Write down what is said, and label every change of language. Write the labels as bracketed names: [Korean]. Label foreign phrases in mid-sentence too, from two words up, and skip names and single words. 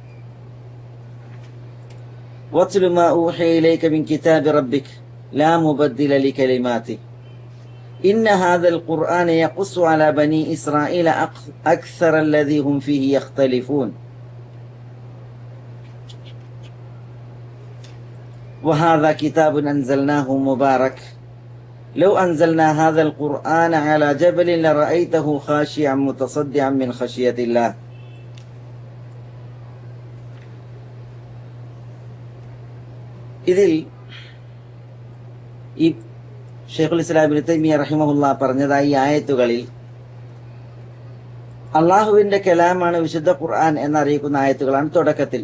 [Arabic] واتل ما أوحي إليك من كتاب ربك لا مبدل لكلماته إن هذا القرآن يقص على بني إسرائيل أكثر الذي هم فيه يختلفون وهذا كتاب أنزلناه مبارك لو أنزلنا هذا القرآن على جبل لرأيته خاشعا متصدعا من خشية الله. [Malayalam] ഇതിൽ ഈ ഷെയ്ഖുൽ ഇസ്ലാം ഇബ്നു തൈമിയ്യ റഹിമഹുല്ലാ പറഞ്ഞതായി ആയത്തുകളിൽ അള്ളാഹുവിന്റെ കലാമാണ് വിശുദ്ധ ഖുർആൻ എന്നറിയിക്കുന്ന ആയത്തുകളാണ് തുടക്കത്തിൽ.